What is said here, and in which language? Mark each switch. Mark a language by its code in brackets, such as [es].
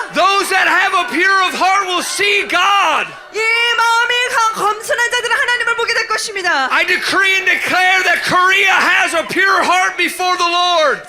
[en] Those that have a pure of heart will see God. [ko] 이 마음이 검순한 자들은 하나님을 보게 될 것입니다. [en] I decree and declare that Korea has a pure heart before the Lord.